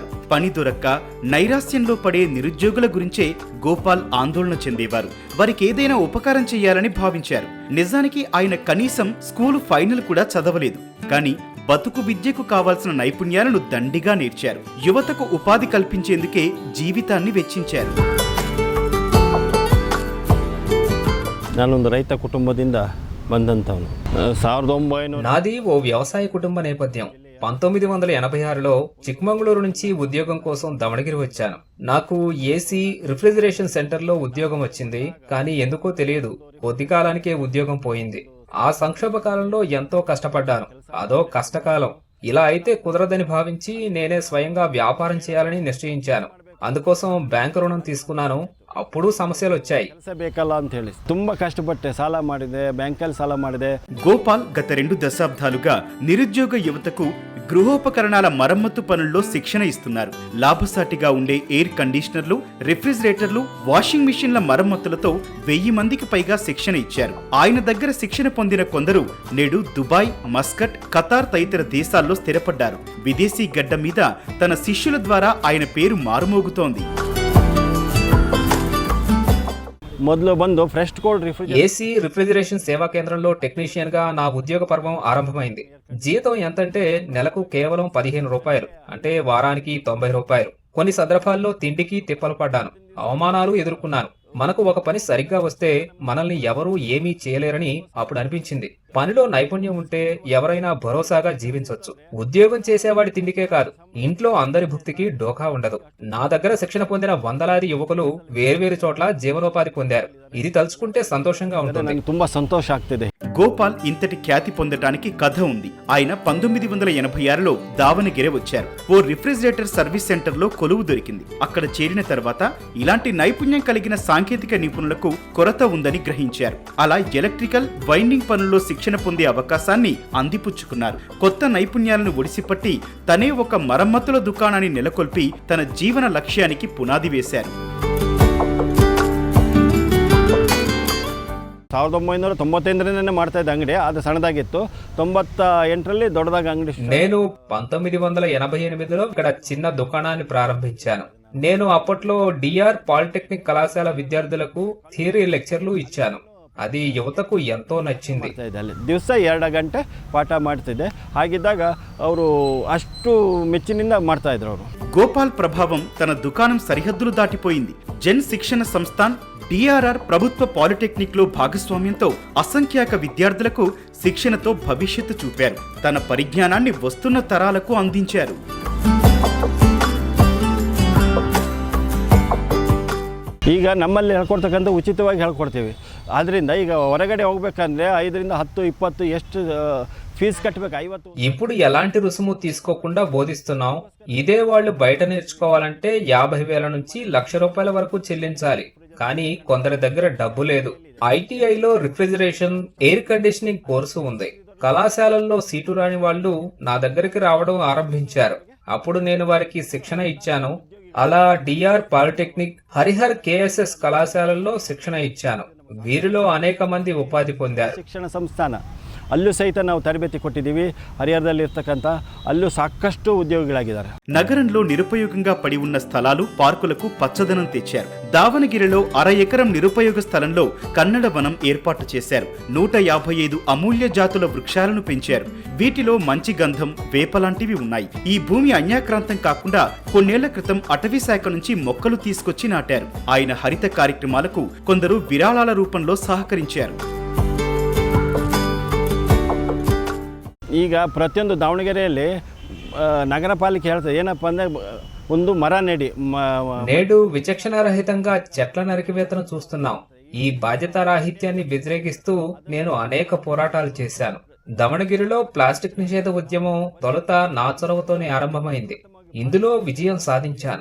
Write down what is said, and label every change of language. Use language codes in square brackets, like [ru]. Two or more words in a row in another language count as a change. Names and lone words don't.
[te] పని దొరక్క నైరాశ్యంలో పడే నిరుద్యోగుల గురించే గోపాల్ ఆందోళన చెందేవారు. వారికి ఏదైనా ఉపకారం చేయాలని భావించారు. నిజానికి ఆయన కనీసం స్కూలు ఫైనల్ కూడా చదవలేదు. కానీ బతుకు విద్యకు కావాల్సిన నైపుణ్యాలను దండిగా నేర్చారు. యువతకు ఉపాధి కల్పించేందుకే జీవితాన్ని వెచ్చించారు. [kn] ನಾನೊಂದು ರೈತ ಕುಟುಂಬದಿಂದ ಬಂದಂಥವನು. 1900 [te] నాది ఓ వ్యవసాయ కుటుంబ నేపథ్యం. 1986లో చిక్మంగళూరు నుంచి ఉద్యోగం కోసం దమణగిరి వచ్చాను. నాకు ఏసీ రిఫ్రిజిరేషన్ సెంటర్లో ఉద్యోగం వచ్చింది. కానీ ఎందుకో తెలియదు, కొద్ది కాలానికే ఉద్యోగం పోయింది. ఆ సంక్షోభ కాలంలో ఎంతో కష్టపడ్డాను. అదో కష్టకాలం. ఇలా అయితే కుదరదని భావించి నేనే స్వయంగా వ్యాపారం చేయాలని నిశ్చయించాను. అందుకోసం బ్యాంకు రుణం తీసుకున్నాను. అప్పుడు సమస్యలు వచ్చాయి. [kn] ಬೇಕಲ್ಲ ಅಂತ ಹೇಳಿ ತುಂಬಾ ಕಷ್ಟಪಟ್ಟೆ, ಸಾಲ ಮಾಡಿದೆ, ಬ್ಯಾಂಕಲ್ಲಿ ಸಾಲ ಮಾಡಿದೆ. [te] గోపాల్ గత 2 దశాబ్దాలుగా నిరుద్యోగ యువతకు గృహోపకరణాల మరమ్మతు పనుల్లో శిక్షణ ఇస్తున్నారు. లాభసాటిగా ఉండే ఎయిర్ కండిషనర్లు, రిఫ్రిజిరేటర్లు, వాషింగ్ మిషన్ల మరమ్మతులతో 1000 మందికి పైగా శిక్షణ ఇచ్చారు. ఆయన దగ్గర శిక్షణ పొందిన కొందరు నేడు దుబాయ్, మస్కట్, ఖతార్ తదితర దేశాల్లో స్థిరపడ్డారు. విదేశీ గడ్డ మీద తన శిష్యుల ద్వారా ఆయన పేరు మారుమోగుతోంది. [kn] ಮೊದಲು ಬಂದು ಫ್ರೆಶ್ ಕೋಲ್ಡ್ [te] ఏసీ రిఫ్రిజిరేషన్ సేవా కేంద్రంలో టెక్నీషియన్ గా నా ఉద్యోగ పర్వం ఆరంభమైంది. జీతం ఎంతంటే నెలకు కేవలం 15 రూపాయలు, అంటే వారానికి 90 రూపాయలు. కొన్ని సందర్భాల్లో తిండికి తిప్పలు పడ్డాను, అవమానాలు ఎదుర్కొన్నాను. మనకు ఒక పని సరిగ్గా వస్తే మనల్ని ఎవరూ ఏమీ చేయలేరని అప్పుడు అనిపించింది. పనిలో నైపుణ్యం ఉంటే ఎవరైనా భరోసాగా జీవించవచ్చు. ఉద్యోగం చేసేవాడి తిండికే కాదు, ఇంట్లో అందరి భుక్తికి డోకా ఉండదు. నా దగ్గర శిక్షణ పొందిన వందలాది యువకులు వేర్వేరు చోట్ల జీవనోపాధి పొందారు. ఇది తలుచుకుంటే సంతోషంగా ఉంటుంది. [kn] ತುಂಬಾ ಸಂತೋಷ ಆಗ್ತಿದೆ. [te] గోపాల్ ఇంతటి ఖ్యాతి పొందటానికి కథ ఉంది. ఆయన 1986లో దావణగిరి వచ్చారు. ఓ రిఫ్రిజిరేటర్ సర్వీస్ సెంటర్లో కొలువు దొరికింది. అక్కడ చేరిన తర్వాత ఇలాంటి నైపుణ్యం కలిగిన సాంకేతిక నిపుణులకు కొరత ఉందని గ్రహించారు. అలా ఎలక్ట్రికల్, వైండింగ్ పనుల్లో శిక్షణ పొందే అవకాశాన్ని అందిపుచ్చుకున్నారు. కొత్త నైపుణ్యాలను ఒడిసిపట్టి తనే ఒక మరమ్మతుల దుకాణాన్ని నెలకొల్పి తన జీవన లక్ష్యానికి పునాది వేశారు. [kn] 1998ನೇ ಮಾಡ್ತಾ ಇದ್ದ ಅಂಗಡಿ, ಅದು ಸಣ್ಣದಾಗಿತ್ತು. 98ರಲ್ಲಿ ದೊಡ್ಡದಾಗ ಅಂಗಡಿ. [te] నేను 1988లో ఇక్కడ చిన్న దుకాణాన్ని ప్రారంభించాను. నేను అప్పట్లో డిఆర్ పాలిటెక్నిక్ కళాశాల విద్యార్థులకు థియరీ లెక్చర్లు ఇచ్చాను. అది యువతకు ఎంతో నచ్చింది. [kn] ಅಲ್ಲಿ ದಿವಸ 2 ಗಂಟೆ ಪಾಠ ಮಾಡ್ತಿದ್ದೆ. ಹಾಗಿದ್ದಾಗ ಅವರು ಅಷ್ಟು ಮೆಚ್ಚಿನಿಂದ ಮಾಡ್ತಾ ಇದ್ರು ಅವರು. [te] గోపాల్ ప్రభావం తన దుకాణం సరిహద్దులు దాటిపోయింది. జన్ శిక్షణ సంస్థాన్, డిఆర్ఆర్ ప్రభుత్వ పాలిటెక్నిక్ లో భాగస్వామ్యంతో అసంఖ్యాక విద్యార్థులకు శిక్షణతో భవిష్యత్తు చూపారు. తన పరిజ్ఞానాన్ని వస్తున్న తరాలకు అందించారు. [kn] ಈಗ ನಮ್ಮಲ್ಲಿ ಹೇಳ್ಕೊಡ್ತಕ್ಕಂಥ ಉಚಿತವಾಗಿ ಹೇಳ್ಕೊಡ್ತೀವಿ. ಆದ್ದರಿಂದ ಈಗ ಹೊರಗಡೆ ಹೋಗ್ಬೇಕಂದ್ರೆ 5ರಿಂದ 10, 20 ಎಷ್ಟು ಫೀಜು ಕಟ್ಟಬೇಕು. 50. [te] ఇప్పుడు ఎలాంటి రుసుము తీసుకోకుండా బోధిస్తున్నాం. ఇదే వాళ్ళు బయట నేర్చుకోవాలంటే 50,000 నుంచి 1,00,000 రూపాయల వరకు చెల్లించాలి. కానీ కొందరి దగ్గర డబ్బు లేదు. ఐటీఐలో రిఫ్రిజిరేషన్, ఎయిర్ కండిషనింగ్ కోర్సు ఉంది. కళాశాలల్లో సీటు రాని వాళ్ళు నా దగ్గరికి రావడం ఆరంభించారు. అప్పుడు నేను వారికి శిక్షణ ఇచ్చాను. అలా డిఆర్ పాలిటెక్నిక్, హరిహర్ కేఎస్ఎస్ కళాశాలల్లో శిక్షణ ఇచ్చాను. వీరిలో అనేక మంది ఉపాధి పొందారు. [kn] ಶಿಕ್ಷಣ ಸಂಸ್ಥಾನ ಅಲ್ಲೂ ಸಹಿತ ನಾವು ತರಬೇತಿ ಕೊಟ್ಟಿದ್ದೀವಿ. ಹರಿಹರದಲ್ಲಿ ಇರ್ತಕ್ಕಂಥ ಅಲ್ಲೂ ಸಾಕಷ್ಟು ಉದ್ಯೋಗಿಗಳಾಗಿದ್ದಾರೆ. [te] నగరంలో నిరుపయోగంగా పడి ఉన్న స్థలాలు, పార్కులకు పచ్చదనం తెచ్చారు. దావణగిరిలో 1/2 ఎకరం నిరుపయోగ స్థలంలో కన్నడ వనం ఏర్పాటు చేశారు. 155 అమూల్య జాతుల వృక్షాలను పెంచారు. వీటిలో మంచి గంధం, వేప లాంటివి ఉన్నాయి. ఈ భూమి అన్యాక్రాంతం కాకుండా కొన్నేళ్ల క్రితం అటవీ శాఖ నుంచి మొక్కలు తీసుకొచ్చి నాటారు. ఆయన హరిత కార్యక్రమాలకు కొందరు విరాళాల రూపంలో సహకరించారు. [kn] ಈಗ ಪ್ರತಿಯೊಂದು ದಾವಣಗೆರೆಯಲ್ಲಿ ನಗರ ಪಾಲಿಕೆ ಹೇಳ್ತದೆ ಏನಪ್ಪ ಅಂದರೆ ಒಂದು ಮರ ನೆಡಿ. [te] నేడు విచక్షణ రహితంగా చెట్ల నరికివేతను చూస్తున్నాం. ఈ బాధ్యతారాహిత్యాన్ని వ్యతిరేకిస్తూ నేను అనేక పోరాటాలు చేశాను. దమనగిరిలో ప్లాస్టిక్ నిషేధ ఉద్యమం తొలుత నా చొరవతోనే ఆరంభమైంది. ఇందులో విజయం సాధించాను.